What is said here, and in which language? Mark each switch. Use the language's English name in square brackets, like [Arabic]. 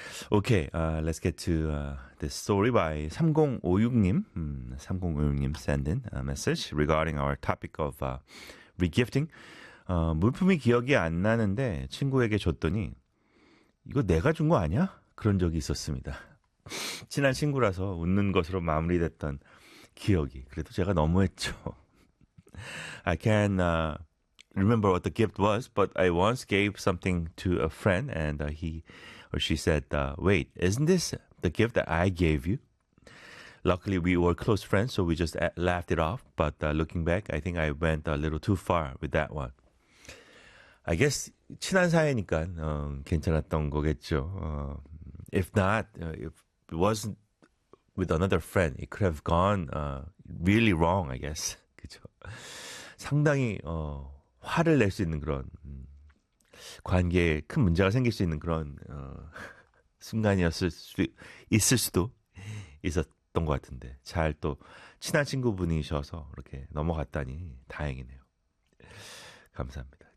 [English] Okay, let's get to this story by 3056님, 3056님 send in a message regarding our topic of re-gifting. [Korean] 물품이 기억이 안 나는데 친구에게 줬더니 이거 내가 준 거 아니야? 그런 적이 있었습니다. 친한 친구라서 웃는 것으로 마무리됐던 기억이. 그래도 제가 너무했죠. [English] I can remember what the gift was, but I once gave something to a friend and he or she said, wait, isn't this the gift that I gave you? Luckily, we were close friends, so we just laughed it off. But looking back, I think I went a little too far with that one. I guess [Korean] 친한 사이니까 괜찮았던 거겠죠. [English] If not, if it wasn't with another friend, it could have gone really wrong, I guess. [Korean] 그쵸? 상당히 화를 낼 수 있는 그런 관계에 큰 문제가 생길 수 있는 그런 순간이었을 수 있을 수도 있었던 것 같은데 잘 또 친한 친구분이셔서 이렇게 넘어갔다니 다행이네요. 감사합니다.